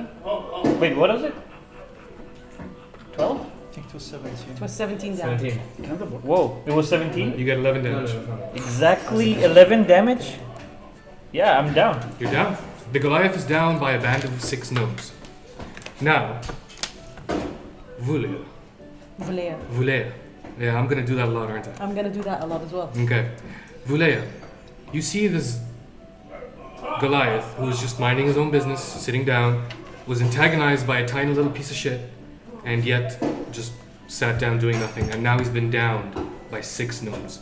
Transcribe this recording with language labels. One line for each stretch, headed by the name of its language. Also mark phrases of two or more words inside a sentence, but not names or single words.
English: Wait, what was it? 12? I think it was 17. It was 17 damage. 17. Whoa, it was 17? you get 11 No, damage. no. Exactly 11 damage? Yeah, I'm down. You're down. The Goliath is down by a band of 6 gnomes. Now, Vulea. Valea. Vulea. Yeah, I'm gonna do that a lot, aren't I? I'm gonna do that a lot as well. Okay. Vulea, you see this Goliath who was just minding his own business, sitting down, was antagonized by a tiny little piece of shit, and yet just sat down doing nothing, and now he's been downed by 6 gnomes.